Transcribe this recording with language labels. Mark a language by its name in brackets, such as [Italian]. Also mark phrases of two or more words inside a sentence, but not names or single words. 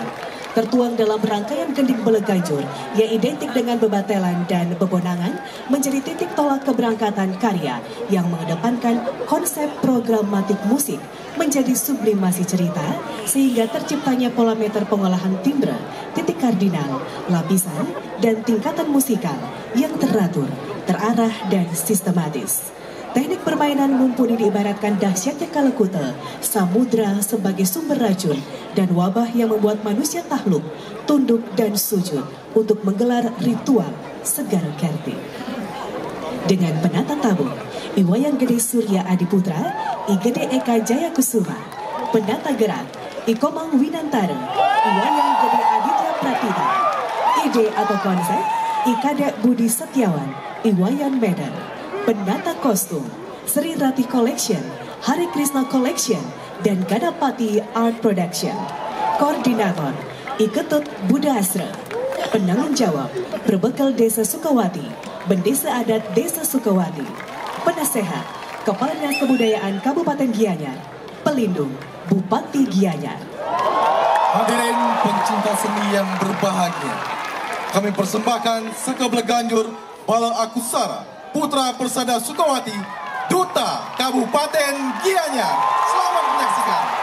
[Indonesian] Tertuang dalam rangkaian gending Bleganjur yang identik dengan bebatelan dan bebonangan menjadi titik tolak keberangkatan karya yang mengedepankan konsep programatik musik menjadi sublimasi cerita sehingga terciptanya pola meter pengolahan timbre, titik kardinal, lapisan, dan tingkatan musikal yang teratur, terarah, dan sistematis. Teknik permainan mumpuni diibaratkan dahsyatnya Kalakuta, samudra sebagai sumber racun dan wabah yang membuat manusia takluk, tunduk dan sujud untuk menggelar ritual Segar Kerti. Dengan penata tabur, Iwayan Gede Surya Adiputra, Igede Eka Jaya Kusuma, penata gerak, Ikomang Winantara, Iwayan Gede Aditya Pratita, ide atau konsep, Ikade Budi Setiawan, Iwayan Medan. Penata kostum, Sri Ratih Collection, Hari Krishna Collection, dan Ganapati Art Production. Koordinator, Iketut Budasra. Penanggung jawab, Perbekal Desa Sukawati, Bendesa Adat Desa Sukawati. Penasehat, Kepala Dinas Kebudayaan Kabupaten Gianyar. Pelindung, Bupati Gianyar. Hadirin pencinta seni yang berbahagia, kami persembahkan Seke Bleganjur Bala Akusara Putra Persada Sukawati, Duta Kabupaten Gianyar. Selamat menyaksikan.